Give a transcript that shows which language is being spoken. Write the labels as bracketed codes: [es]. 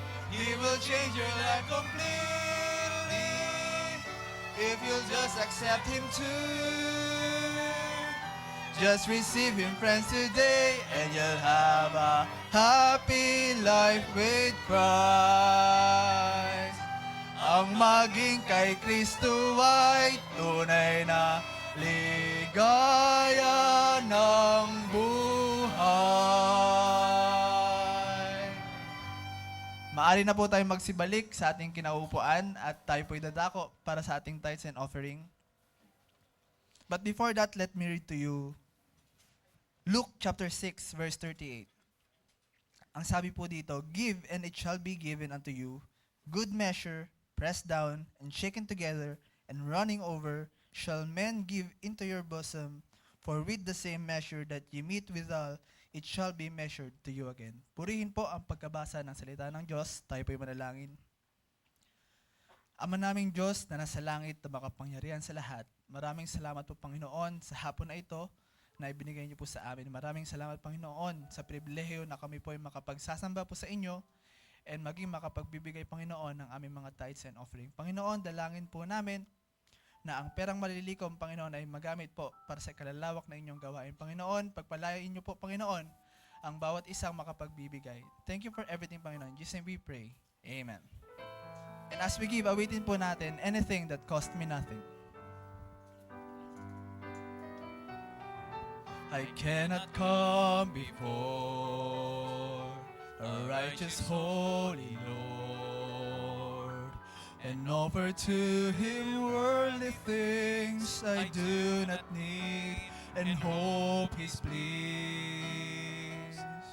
[en] He will change your life completely if you'll just accept Him too. Just receive Him, friends, today, and you'll have a happy life with Christ. [tl] Ang maging kay Kristo ay tunay na ligaya ng buhay. Maari na po tayo magsibalik sa ating kinaupuan at tayo po'y dadako para sa ating [en] tithes and offering. But before that, let me read to you Luke chapter 6, verse 38. [tl] Ang sabi po dito, [en] "Give and it shall be given unto you, good measure, pressed down and shaken together, and running over, shall men give into your bosom, for with the same measure that ye meet withal, it shall be measured to you again." [tl] Purihin po ang pagkabasa ng salita ng Diyos. Tayo po'y manalangin. Ama naming Diyos na nasa langit na makapangyarihan sa lahat, maraming salamat po Panginoon sa hapon na ito na ibinigay niyo po sa amin. Maraming salamat Panginoon sa pribilehiyo na kami po ay makapagsasamba po sa inyo and maging makapagbibigay Panginoon ng aming mga [en] tithes and offering. [tl] Panginoon, dalangin po namin na ang perang malilikom Panginoon ay magamit po para sa kalalawak na inyong gawain. Panginoon, pagpalain niyo po Panginoon ang bawat isang makapagbibigay. [en] Thank you for everything Panginoon. In Jesus' name we pray. Amen. And as we give, [tl] awitin po natin [en] anything that cost me nothing. I cannot come before a righteous holy Lord and offer to Him worldly things I do not need and hope He's pleased.